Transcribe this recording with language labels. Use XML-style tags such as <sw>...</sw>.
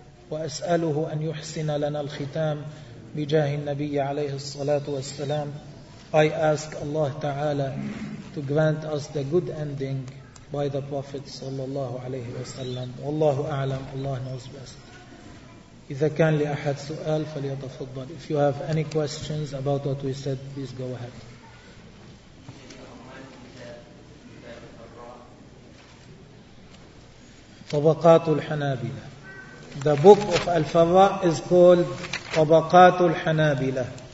<ar>وأسأله أن يحسن لنا الختام بجاه النبي عليه الصلاة والسلام.</ar> <en>I ask Allah Ta'ala to grant us the good ending by the Prophet sallallahu alayhi wa sallam.</en> <ar>Wallahu a'lam,</ar> <en>Allah knows best.</en> <ar>إذا كان لأحد سؤال فليتفضل.</ar> <en>If you have any questions about what we said, please go ahead.</en> <ar>طبقات الحنابلة.</ar> <en>The book of Al-Farra is called طبقات الحنابلة.</en>